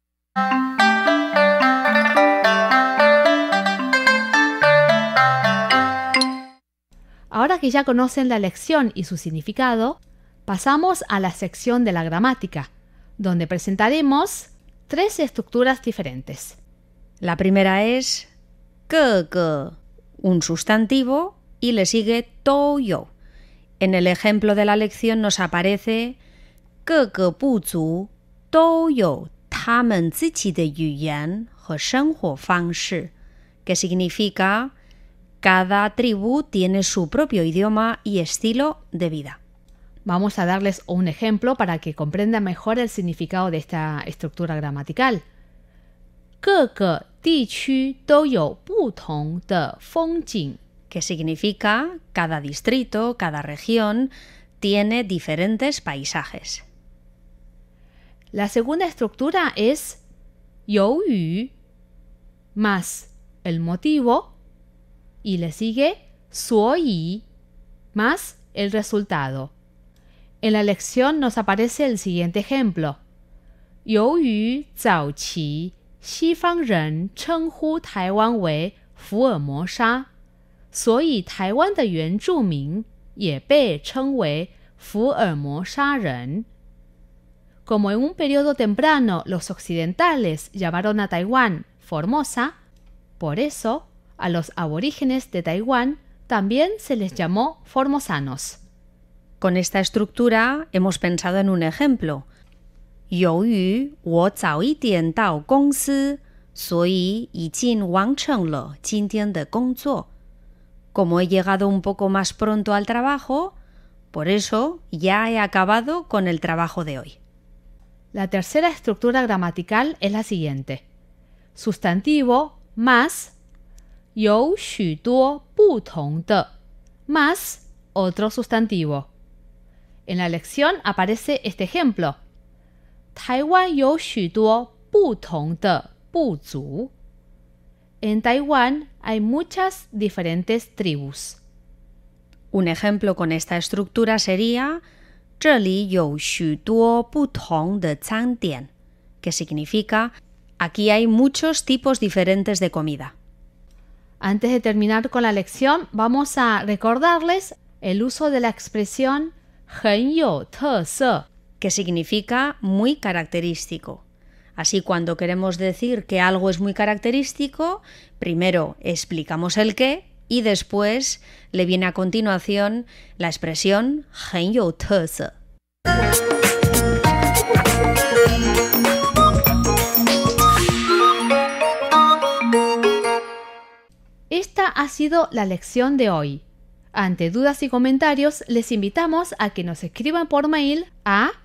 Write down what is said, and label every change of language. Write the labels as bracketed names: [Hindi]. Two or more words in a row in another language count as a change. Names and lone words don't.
[Spanish] Ahora que ya conocen la lección y su significado, pasamos a la sección de la gramática, donde presentaremos 3 estructuras diferentes. La primera es 各个, un sustantivo, y le sigue [Chinese] 都有. [Spanish] En el ejemplo de la lección nos aparece [Chinese] 各个部族都有他们自己的语言和生活方式, [Spanish] que significa cada tribu tiene su propio idioma y estilo de vida. Vamos a darles un ejemplo para que comprendan mejor el significado de esta estructura gramatical. [Chinese] 各个地区都有不同的风景, [Spanish] que significa cada distrito, cada región tiene diferentes paisajes. La segunda estructura es 由于 más el motivo y le sigue 所以 más el resultado. En la lección nos aparece el siguiente ejemplo. [Chinese] 由于早期西方人称呼台湾为福尔摩沙，所以台湾的原住民也被称为福尔摩沙人。 [Spanish] Como en un periodo temprano los occidentales llamaron a Taiwán Formosa, por eso a los aborígenes de Taiwán también se les llamó formosanos. Con esta estructura hemos pensado en un ejemplo. [Chinese] 由于我早一点到公司，所以已经完成了今天的工作。 [Spanish] Como he llegado un poco más pronto al trabajo, por eso ya he acabado con el trabajo de hoy. La tercera estructura gramatical es la siguiente. Sustantivo más [Chinese] 有许多不同的 [Spanish] más otro sustantivo. En la lección aparece este ejemplo. [Chinese] 台湾有许多不同的部族. [Spanish] En Taiwán hay muchas diferentes tribus. Un ejemplo con esta estructura sería [Chinese] 这里有许多不同的餐点, [Spanish] que significa aquí hay muchos tipos diferentes de comida. Antes de terminar con la lección, vamos a recordarles el uso de la expresión [Chinese] 很有特色, [Spanish] que significa muy característico. Así, cuando queremos decir que algo es muy característico, primero explicamos el qué y después le viene a continuación la expresión [Chinese] 很有特色. [Spanish] Esta ha sido la lección de hoy. Ante dudas y comentarios, les invitamos a que nos escriban por mail a